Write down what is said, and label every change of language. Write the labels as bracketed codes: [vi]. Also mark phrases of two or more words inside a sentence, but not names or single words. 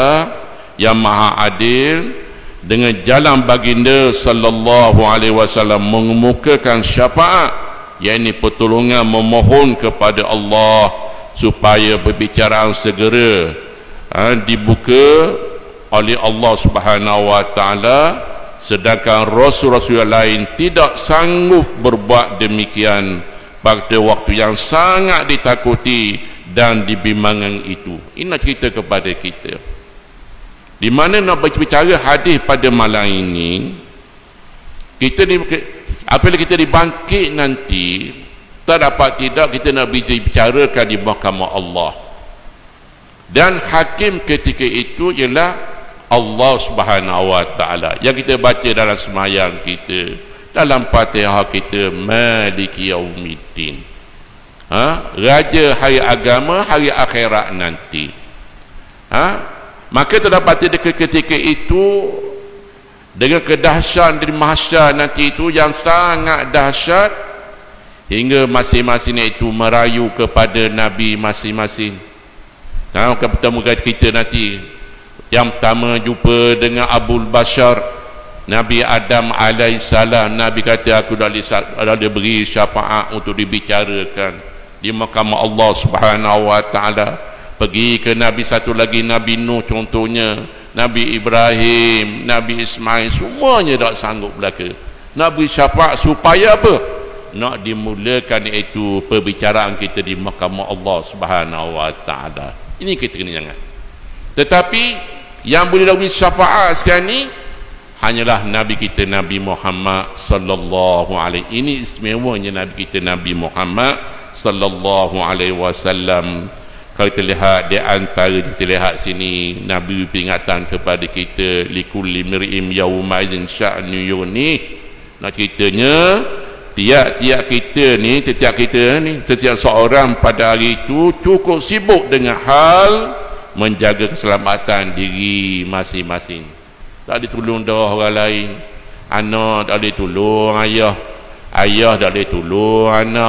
[ms] yang maha adil, dengan jalan baginda [ar] صلى الله عليه وسلم [ms] mengemukakan syafaat, yakni pertolongan, memohon kepada Allah supaya perbicaraan segera dibuka oleh Allah [ar] سبحانه وتعالى, [ms] sedangkan rasul-rasul yang lain tidak sanggup berbuat demikian pada waktu yang sangat ditakuti dan dibimbangkan itu. Ini nak cerita kepada kita, di mana nak berbicara hadis pada malam ini. Apabila kita dibangkit nanti, tak dapat tidak kita nak bicarakan di mahkamah Allah, dan hakim ketika itu ialah Allah [ar] سبحانه وتعالى, [ms] yang kita baca dalam sembahyang kita, dalam Fatihah kita, [ar] مالك يوم الدين, [ms] Raja hari agama, hari akhirat nanti. Maka terdapat ketika itu, dengan kedahsyatan dari mahsyar nanti itu yang sangat dahsyat, hingga masing-masing itu merayu kepada Nabi masing-masing. Akan bertemu kita nanti. Yang pertama jumpa dengan Abul Bashar, Nabi Adam alaihissalam. Nabi kata, aku dah beri syafaat untuk dibicarakan di mahkamah Allah [ar] سبحانه وتعالى. [ms] Pergi ke Nabi satu lagi, Nabi Nuh contohnya, Nabi Ibrahim, Nabi Ismail, semuanya tak sanggup belaka. Nak beri syafaat supaya apa? Nak dimulakan iaitu perbicaraan kita di mahkamah Allah [ar] سبحانه وتعالى. [ms] Ini kita kena jangan. Tetapi yang boleh beri syafaat sekarang ni hanyalah Nabi kita Nabi Muhammad [ar] صلى الله عليه. [ms] Ini istimewanya Nabi kita Nabi Muhammad [ar] صلى الله عليه وسلم. [ms] Kalau kita lihat di antara kita lihat sini, Nabi peringatan kepada kita, [ar] لكل امرئ يومئذ شأن يغني. [ms] Nak ceritanya tiap-tiap kita ni, setiap seorang pada hari itu cukup sibuk dengan hal menjaga keselamatan diri masing-masing. Tak boleh tolong dah orang lain. Anak tak boleh tolong ayah, ayah tak boleh tolong anak.